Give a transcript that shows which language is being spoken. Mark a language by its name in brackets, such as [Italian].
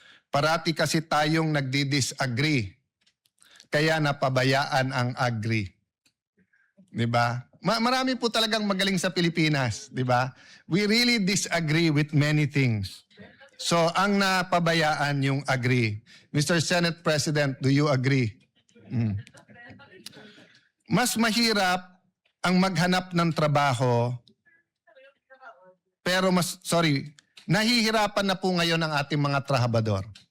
[Filipino] Parati kasi tayong nagdi-disagree, kaya napabayaan ang agri. Diba? Marami po talagang magaling sa Pilipinas, di ba? [English] We really disagree with many things. [Filipino] So, ang napabayaan yung agree. [English] Mr. Senate President, do you agree? [Filipino] Mas mahirap ang maghanap ng trabaho, pero nahihirapan na po ngayon ang ating mga trabahador.